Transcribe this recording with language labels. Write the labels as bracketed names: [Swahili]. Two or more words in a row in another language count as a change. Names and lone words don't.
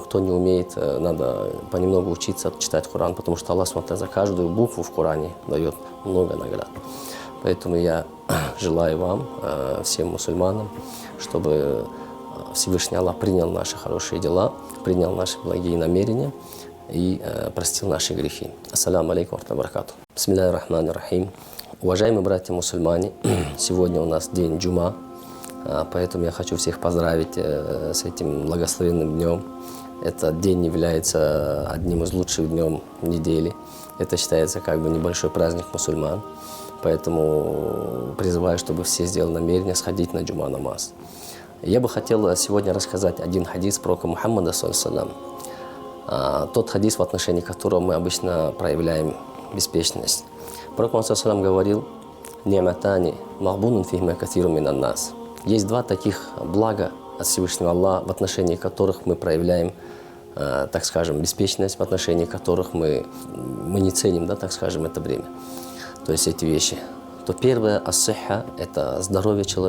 [Russian] Кто не умеет, надо понемногу учиться читать Коран, потому что Аллах за каждую букву в Коране дает много наград. Поэтому я желаю вам, всем мусульманам, чтобы Всевышний Аллах принял наши хорошие дела, принял наши благие намерения и простил наши грехи. [Arabic] السلام عليكم ورحمة الله وبركاته بسم الله الرحمن الرحيم. [Russian] Уважаемые братья-мусульмане, сегодня у нас день Джума, поэтому я хочу всех поздравить с этим благословенным днем. Этот день является одним из лучших дней недели. Это считается как бы небольшой праздник мусульман. Поэтому призываю, чтобы все сделали намерение сходить на Джума намаз. Я бы хотел сегодня рассказать один хадис пророка Мухаммада, саллаллаху. Тот хадис, в отношении которого мы обычно проявляем беспечность. Пророк Мухаммад говорил: [Arabic] «نعمتان مغبون فيهما كثير من الناس». [Russian] Есть два таких блага от Всевышнего Аллаха, в отношении которых мы проявляем, так скажем, беспечность, в отношении которых мы не ценим, так скажем, это время. То есть эти вещи. То первое – ас-сихха – это здоровье человека.